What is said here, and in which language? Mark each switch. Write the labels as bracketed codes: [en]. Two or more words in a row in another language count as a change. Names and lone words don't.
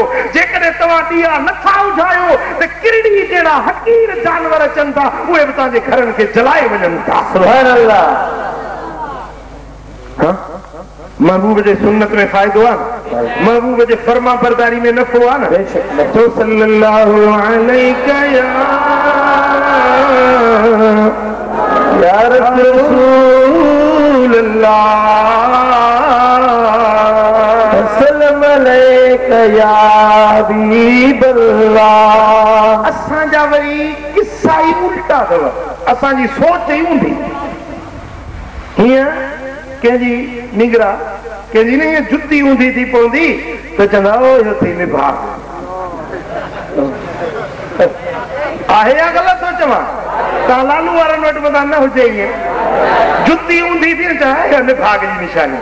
[sd] जेकॾहिं तव्हां ॾीआ नथा उझायो त किरड़ी जहिड़ा हक़ीर जानवर अचनि था, उहे बि तव्हांजे घरनि खे जलाए वञनि था। [ar] سبحان الله. [sd] महबूब जे सुन्नत में फ़ाइदो आहे, महबूब जे फर्मा बरदारी में नफ़ो आहे न। [ar] تو صلى الله عليه يا رسول الله السلام عليك يا حبيب الله. [sd] असां जा वरी किस्सा ही उल्टा अथव, असां जी सोच ही ऊंधी। हीअं कंहिंजी निगरा कंहिंजी न हीअं जुती ऊंधी थी पवंदी त चवंदा इहो थी निभाग आहे या ग़लति थो चवां? तव्हां लालू वारनि वटि मथां न हुजे ईअं जुती ऊंधी थी न चवां निभाग जी निशानी।